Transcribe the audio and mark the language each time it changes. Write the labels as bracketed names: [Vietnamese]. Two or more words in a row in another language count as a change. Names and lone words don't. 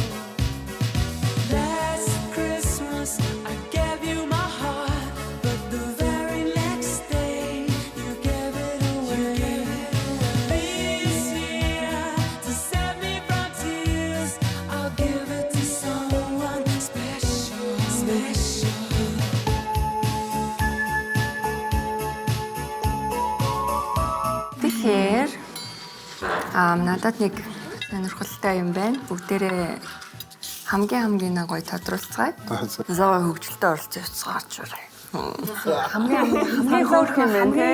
[English] Last Christmas I gave you my heart, but the very next day you gave it away. This year, to save me from tears, I'll give it to someone special. [Mongolian] Тэгэхээр надад нэг сонирхолтой юм байна. Бүгдээрээ хамгийн нэг гоё тодруулцгаая. Заа хөгжилтэй оролцож явцгаарч байна. Хамгийн хөөрх юм байна тий.